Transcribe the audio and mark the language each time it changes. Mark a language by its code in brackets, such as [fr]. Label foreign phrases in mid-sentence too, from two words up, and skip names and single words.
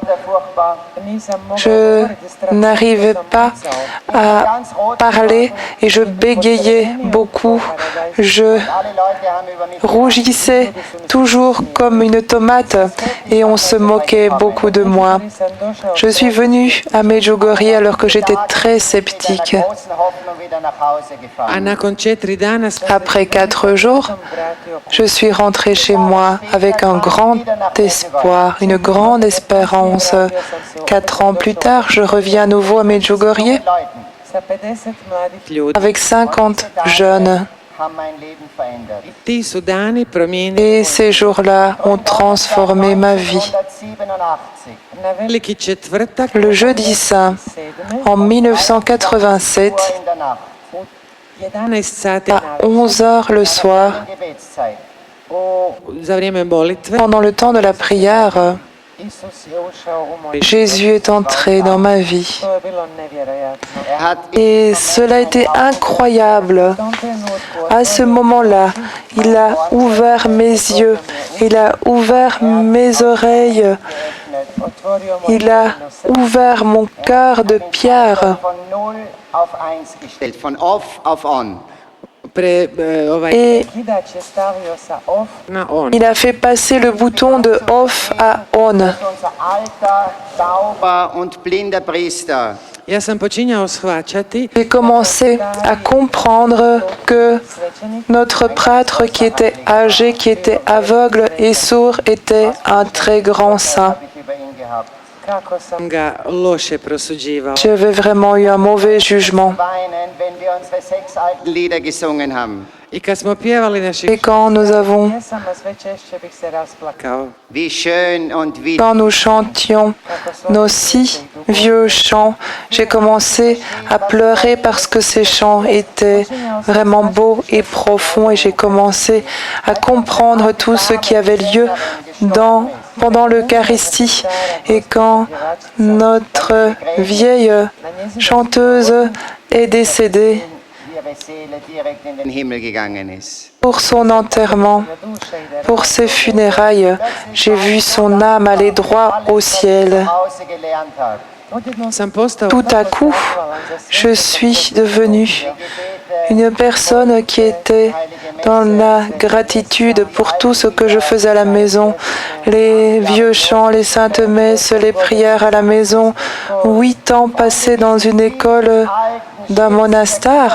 [fr] Je n'arrivais pas à parler et je bégayais beaucoup. Je rougissais toujours comme une tomate et on se moquait beaucoup de moi. Je suis venue à Medjugorje alors que j'étais très sceptique. [hr] a nakon 4 dana smo [fr] Après 4 jours, je suis rentrée chez moi avec un grand espoir, une grande espérance. 4 ans plus tard, je reviens à nouveau à Medjugorje [hr] ljudi [fr] avec 50 jeunes [de] haben mein Leben verändert. [hr] Ti su dani promijenili [fr] Et ces jours-là ont transformé ma vie. 1987 [hr] na veliki četvrtak [fr] Le jeudi saint, en 1987, [de] in der Nacht, [hr] u 11 sati [fr] à 11 heures le soir, [de] Gebetszeit. [hr] za vrijeme molitve, [fr] pendant le temps de la prière, [hr] Isus je ušao u moj [fr] Jésus est entré dans ma vie. [hr] To je bilo nevjerojatno. [de] Hat [fr] Et cela a été incroyable. [hr] U tom trenutku [fr] À ce moment-là, il a ouvert mes yeux, il a ouvert mes oreilles, [hr] otvorio moj [fr] il a ouvert mon cœur de pierre. [de] von 0 auf 1 gestellt, von off auf on. [fr] Et [hr] kidač je stavio sa off na on. [fr] il a fait passer le bouton de off à on. [de] Unser alter, tauber und blinder Priester [hr] Ja sam počinjao shvaćati [fr] J'ai commencé à comprendre que [hr] svećenik [fr] notre prêtre qui était âgé, qui était aveugle et sourd était un très grand saint. [de] habe ich über ihn gehabt. [hr] kako sam ga loše prosuđivao. [fr] J'avais vraiment eu un mauvais jugement. [de] Weinen, wenn wir unsere 6 alten Lieder gesungen haben. [hr] I kad smo pjevali naših [fr] Et quand nous avons, [hr] pjesama, sve češće bih se rasplakao. [de] Wie schön und wie [fr] quand nous chantions nos 6 vieux chants, j'ai commencé à pleurer parce que ces chants étaient vraiment beaux et profonds et j'ai commencé à comprendre tout ce qui avait lieu pendant l'Eucharistie. Et quand notre vieille chanteuse est décédée [de] ihre Seele direkt in den Himmel gegangen ist. [fr] pour son enterrement, pour ses funérailles, j'ai vu son âme aller droit au ciel. [de] Hause gelernt hat. [hr] Odjednom sam postao [fr] Tout à coup, je suis devenue une personne qui était dans la gratitude pour tout ce que je faisais à la maison, les vieux chants, les saintes messes, les prières à la maison, 8 ans passés dans une école d'un monastère.